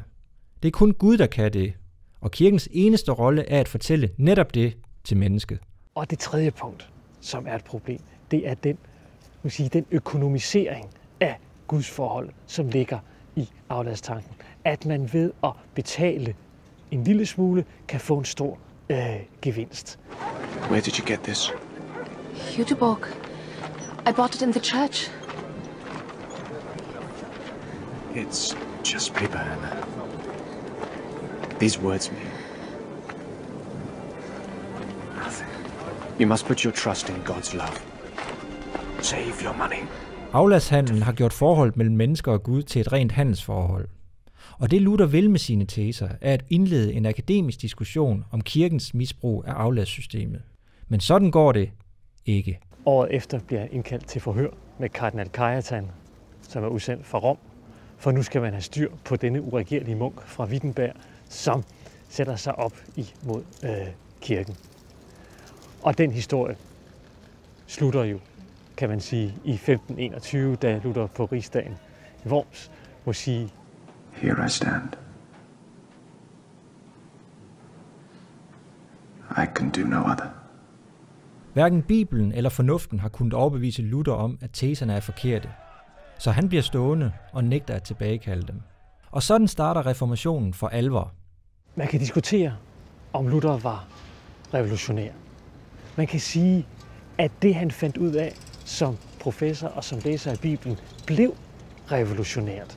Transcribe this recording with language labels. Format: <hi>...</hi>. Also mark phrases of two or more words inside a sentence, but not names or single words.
<da>Det er kun Gud, der kan det, og kirkens eneste rolle er at fortælle netop det til mennesket. Og det tredje punkt, som er et problem, det er den økonomisering af Guds forhold, som ligger i afladstanken. At man ved at betale en lille smule, kan få en stor gevinst.</da> <en>Where did you get this? Jüterbog. I bought it in the church. It's just paper, Anna. These words mean nothing. You must put your trust in God's love. Save your money.</en> <da>Afladshandlen har gjort forholdet mellem mennesker og Gud til et rent handelsforhold. Og det Luther vil med sine teser, er at indlede en akademisk diskussion om kirkens misbrug af afladssystemet. Men sådan går det ikke. Året efter bliver han indkaldt til forhør med kardinal Cajetan, som er udsendt fra Rom, for nu skal man have styr på denne uregerlige munk fra Wittenberg, som sætter sig op imod kirken. Og den historie slutter jo, kan man sige, i 1521, da Luther på rigsdagen i Worms må sige:</da> <en>Here I stand. I can do no other.</en> <da>Hverken Bibelen eller fornuften har kunnet overbevise Luther om, at teserne er forkerte. Så han bliver stående og nægter at tilbagekalde dem. Og sådan starter reformationen for alvor. Man kan diskutere, om Luther var revolutionær. Man kan sige, at det han fandt ud af som professor og som læser af Bibelen, blev revolutionært.</da>